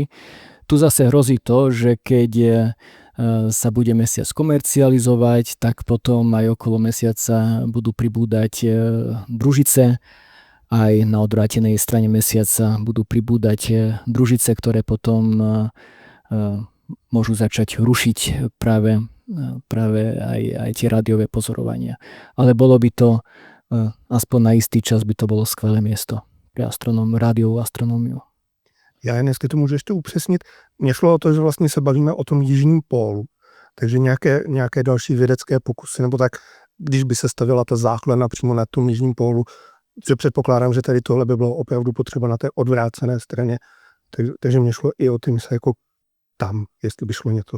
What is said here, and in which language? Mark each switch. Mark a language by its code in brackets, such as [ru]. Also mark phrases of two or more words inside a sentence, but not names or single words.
[sk] Tu zase hrozí to, že keď sa bude mesiac komercializovať, tak potom aj okolo mesiaca budú pribúdať družice, aj na odvrátenej strane mesiaca budú pribúdať družice, ktoré potom môžu začať rušiť práve aj tie rádiové pozorovania. Ale bolo by to, aspoň na istý čas by to bolo skvelé miesto pre rádiovou astronómiu. [cs] Já jen jestli to můžu ještě upřesnit, mně šlo o to, že vlastně se bavíme o tom jižním pólu, takže nějaké další vědecké pokusy, nebo tak, když by se stavila ta záchlena přímo na tom jižním pólu, že předpokládám, že tady tohle by bylo opravdu potřeba na té odvrácené straně, takže mě šlo i o ty mise jako tam, jestli by šlo něco.